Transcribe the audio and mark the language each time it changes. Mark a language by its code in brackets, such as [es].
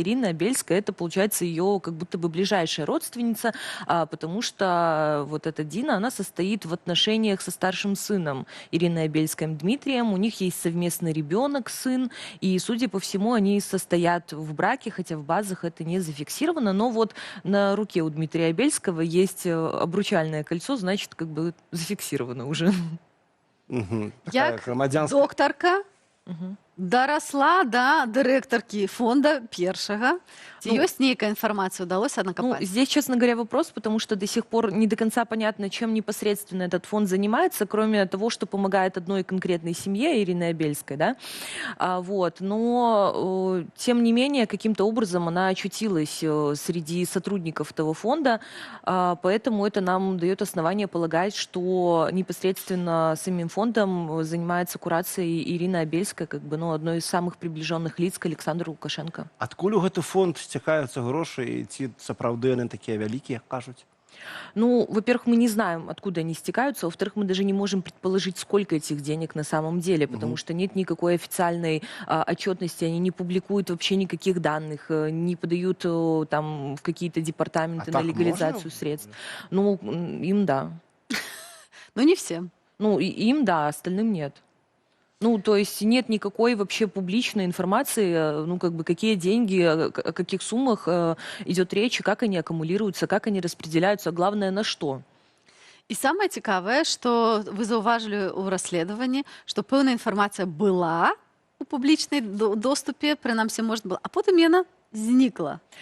[ru] Ирина Абельская — это, получается, ее как будто бы ближайшая родственница, потому что вот эта Дина, она состоит в отношениях со старшим сыном Ирины Абельской, Дмитрием. У них есть совместный ребенок, сын, и, судя по всему, они состоят в браке, хотя в базах это не зафиксировано, но вот на руке у Дмитрия Абельского есть обручальное кольцо, значит, как бы зафиксировано уже. [be] Як доктарка дарасла да дырэктаркі фонда першага. Ці ёсць нейкая информация, [ru] удалось накопать? Ну, здесь, честно говоря, вопрос, потому что до сих пор не до конца понятно, чем непосредственно этот фонд занимается, кроме того, что помогает одной конкретной семье, Ирине Абельской, да. Но, тем не менее, каким-то образом она очутилась среди сотрудников этого фонда, поэтому это нам дает основание полагать, что непосредственно самим фондом занимается курацией Ирина Абельская, как бы, ну, одной из самых приближенных лиц к Александру Лукашенко. [be] Адкуль у гэты фонд сцякаюцца грошы, і ці сапраўды яны такія вялікія, кажуць? [ru] Ну, во-первых, мы не знаем, откуда они стекаются, во-вторых, мы даже не можем предположить, сколько этих денег на самом деле, потому что нет никакой официальной отчетности, они не публикуют вообще никаких данных, не подают там в какие-то департаменты на так легализацию можно? средств. Ну, им да. Ну, не всем. Ну, им да, остальным нет. Ну, то есть нет никакой вообще публичной информации, ну, как бы, какие деньги, о каких суммах идет речь, и как они аккумулируются, как они распределяются, а главное, на что. [uk] І саме цікаве, що ви зауважили у розслідуванні, що певна інформація була у публічній доступі, принаймні можна було, а потім вона зникла.